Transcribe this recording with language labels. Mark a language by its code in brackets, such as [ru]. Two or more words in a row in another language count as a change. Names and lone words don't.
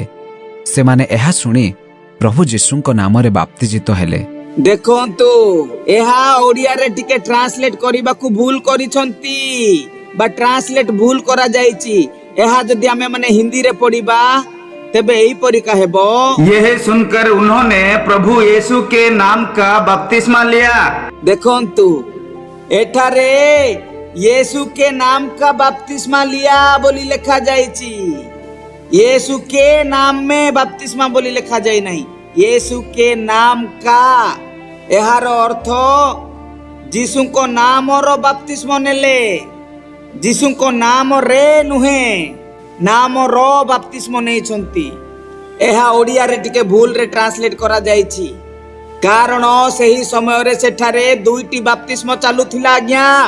[or] ସେମାନେ ଏହା ଶୁଣି ପ୍ରଭୁ ଯୀଶୁଙ୍କ ନାମରେ ବାପ୍ତିଜିତ ହେଲେ। ଦେଖନ୍ତୁ, ଏହା ଓଡ଼ିଆରେ ଟିକେ ଟ୍ରାନ୍ସଲେଟ କରିବାକୁ ଭୁଲ କରିଛନ୍ତି ବା ଟ୍ରାନ୍ସଲେଟ ଭୁଲ କରାଯାଇଛି। ଏହା ଯଦି ଆମେ ମାନେ ହିନ୍ଦୀରେ ପଢିବା ତେବେ ଏହିପରି ହେବ, [hi] यह सुनकर उन्होंने प्रभु यीशु के नाम का बपतिस्मा लिया। [or] ଦେଖନ୍ତୁ ଏଠାରେ [hi] यीशु के नाम का बपतिस्मा लिया [or] ବୋଲି ଲେଖାଯାଇଛି। [hi] यीशु के नाम में बपतिस्मा [or] ବୋଲି ଲେଖାଯାଇ ନାହିଁ, [hi] यीशु के नाम का। [or] ଏହାର ଅର୍ଥ ଯୀଶୁଙ୍କ ନାମର ବାପ୍ତିସ୍ମ ନେଲେ। ଯୀଶୁଙ୍କ ନାମରେ ନୁହେଁ, ନାମର ବାପ୍ତିସ୍ମ ନେଇଛନ୍ତି। ଏହା ଓଡ଼ିଆରେ ଟିକେ ଭୁଲରେ ଟ୍ରାନ୍ସଲେଟ କରାଯାଇଛି। କାରଣ ସେହି ସମୟରେ ସେଠାରେ 2ଟି ବାପ୍ତିସ୍ମ ଚାଲୁଥିଲା ଆଜ୍ଞା।